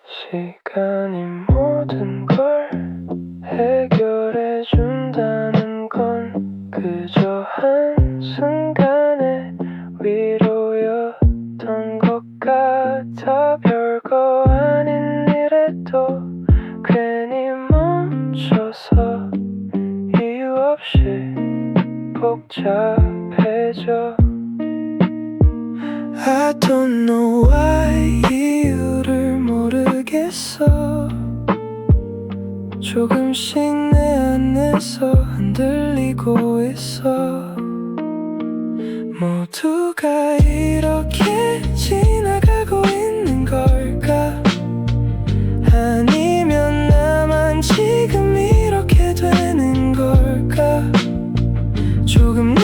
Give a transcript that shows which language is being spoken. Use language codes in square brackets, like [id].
[ko] 시간이 모든 걸 해결해 준다는 건 그저 한순간의 위로였던 것 같아. 별거 아닌 일에도 괜히 멈춰서 이유 없이 복잡해져. [en] I don't know why [ko] 이유를 모르겠어. 조금씩 내 안에서 흔들리고 있어. 모두가 이렇게 지나가고 있는 걸까? 아니면 나만 지금 이렇게 되는 걸까? 조금